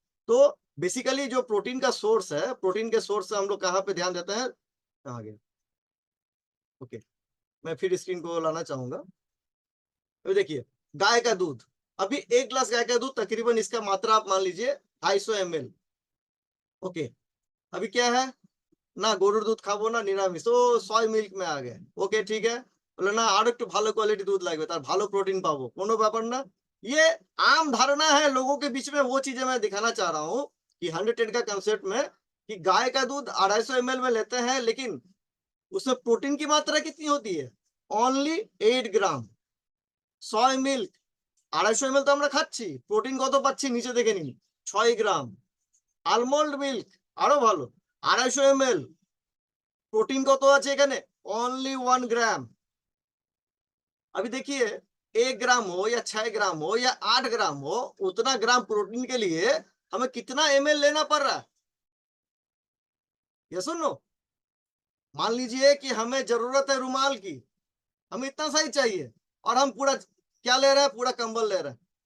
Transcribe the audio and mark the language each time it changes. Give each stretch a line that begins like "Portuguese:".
Hindi: तो बेसिकली जो प्रोटीन का सोर्स है, प्रोटीन के सोर्स से हम लोग कहाँ पे ध्यान देते हैं? कहाँ गया? ओके, मैं फिर स्क्रीन को लाना चाहूँगा। अभी देखिए, गाय का दूध, अभी 1 ग्लास गाय का दूध तकरीबन इसका मात्रा आप मान लीजिए 250 एमएल। ओके, अभी क्या है?
Bangla: না গরুর দুধ খাবো না নিরামিষ, ও সয় মিল্ক
Hindi: में आ गए।
Bangla: ওকে ঠিক है, বললো না আরো একটু ভালো কোয়ালিটি दूध লাগবে, তার ভালো प्रोटीन पाबो, কোনো ব্যাপার না।
Hindi: ये आम धारणा है लोगों के बीच में, वो चीजें मैं दिखाना चाह रहा हूँ कि 100 का कंसेप्ट में, कि गाय का दूध 250 एमएल में लेते हैं, लेकिन उसमें प्रोटीन की मात्रा कितनी होती है? ओनली 8 ग्राम।
Bangla: সয় মিল্ক 250 এমএল তো আমরা খাচ্ছি, প্রোটিন কত পাচ্ছি নিচে দেখে নিন, 6 গ্রাম। আলমন্ড মিল্ক আরো ভালো, 250 এমএল, प्रोटीन কত আছে এখানে?
Hindi: ओनली 1 ग्राम। अभी देखिए, 1 ग्राम हो या 6 ग्राम हो या 8 ग्राम हो, उतना ग्राम प्रोटीन के लिए हमें कितना एमएल लेना पड़ रहा है? ये सुनो, मान लीजिए कि हमें जरूरत है रुमाल की, हमें इतना सा ही चाहिए, और हम पूरा क्या ले रहे हैं? पूरा कंबल ले रहे हैं।